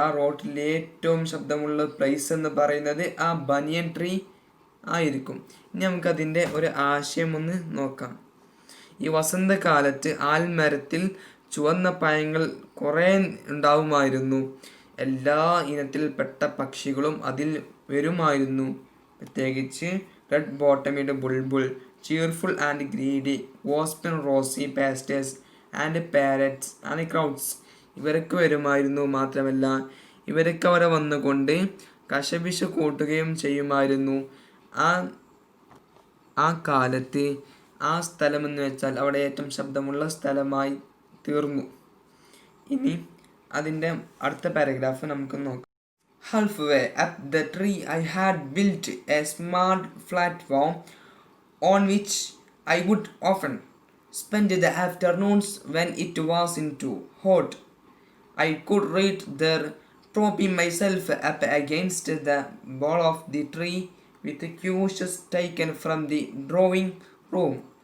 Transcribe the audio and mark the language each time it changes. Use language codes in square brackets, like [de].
[ml] ആ റോഡിൽ ഏറ്റവും ശബ്ദമുള്ള പ്ലേസ് എന്ന് പറയുന്നത് ആ ബനിയൻ ട്രീ ആയിരിക്കും. ഇനി നമുക്കതിൻ്റെ ഒരു ആശയം ഒന്ന് നോക്കാം. ഈ വസന്തകാലത്ത് ആൽമരത്തിൽ ചുവന്ന പഴങ്ങൾ കുറേ ഉണ്ടാവുമായിരുന്നു. എല്ലാ ഇനത്തിൽപ്പെട്ട പക്ഷികളും അതിൽ വരുമായിരുന്നു. പ്രത്യേകിച്ച് red ബോട്ടമിഡ് Bulbul, [en] cheerful and greedy, wasp and rosy pastors and parrots and crowds [ml] ഇവരൊക്കെ വരുമായിരുന്നു. മാത്രമല്ല ഇവരൊക്കെ അവിടെ വന്നുകൊണ്ട് കശപിശ കൂട്ടുകയും ചെയ്യുമായിരുന്നു. ആ ആ കാലത്ത് ആ സ്ഥലമെന്ന് വെച്ചാൽ അവിടെ ഏറ്റവും ശബ്ദമുള്ള സ്ഥലമായി തീർന്നു. ഇനി അതിൻ്റെ അടുത്ത പാരഗ്രാഫ് നമുക്ക് നോക്കാം. [en] Halfway up the tree I had built a smart platform on which I would often spend the afternoons when it was too hot. I could read there, propping myself up against the bole of the tree with cues taken from the drawing room.